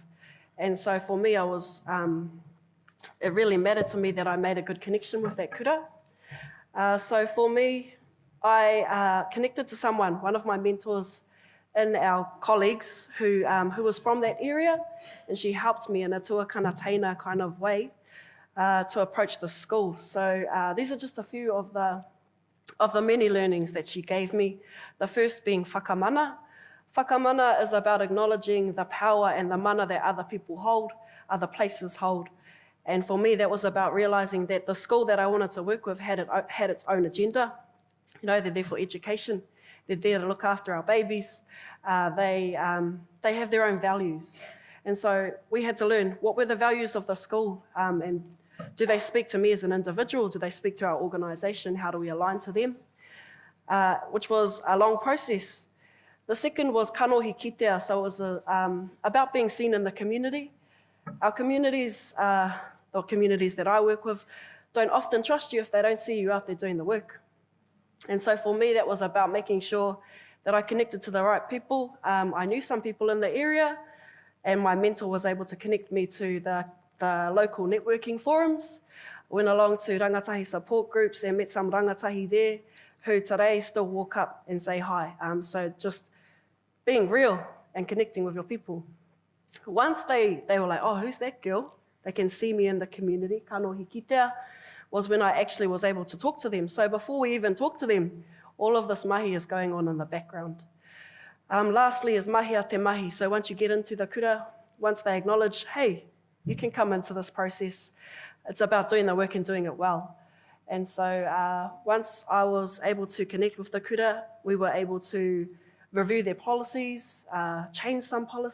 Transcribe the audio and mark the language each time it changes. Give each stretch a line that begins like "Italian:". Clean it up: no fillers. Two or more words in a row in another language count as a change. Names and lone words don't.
English: And so for me, it really mattered to me that I made a good connection with that kura. So for me, I connected to someone, one of my mentors in our colleagues who was from that area, and she helped me in a
Māori: tuakana teina
English: kind of way to approach the school. So these are just a few of the many learnings that she gave me. The first being whakamana. Whakamana is about acknowledging the power and the mana that other people hold, other places hold. And for me, that was about realising that the school that I wanted to work with had its own agenda. You know, they're there for education. They're there to look after our babies. They have their own values. And so we had to learn what were the values of the school and do they speak to me as an individual? Do they speak to our organisation? How do we align to them? Which was a long process. The second was
Māori: kanohi kitea,
English: so it was about being seen in the community. Our communities, the communities that I work with, don't often trust you if they don't see you out there doing the work. And so for me, that was about making sure that I connected to the right people. I knew some people in the area, and my mentor was able to connect me to the local networking forums. Went along to rangatahi support groups and met some rangatahi there who today still walk up and say hi. So just being real and connecting with your people. Once they were like, oh, who's that girl? They can see me in the community,
Māori: kanohi kitea,
English: was when I actually was able to talk to them. So before we even talk to them, all of this mahi is going on in the background. Lastly is
Māori: mahi a te mahi.
English: So once you get into the kura, once they acknowledge, hey, you can come into this process, it's about doing the work and doing it well. And so once I was able to connect with the kura, we were able to review their policies, change some policies.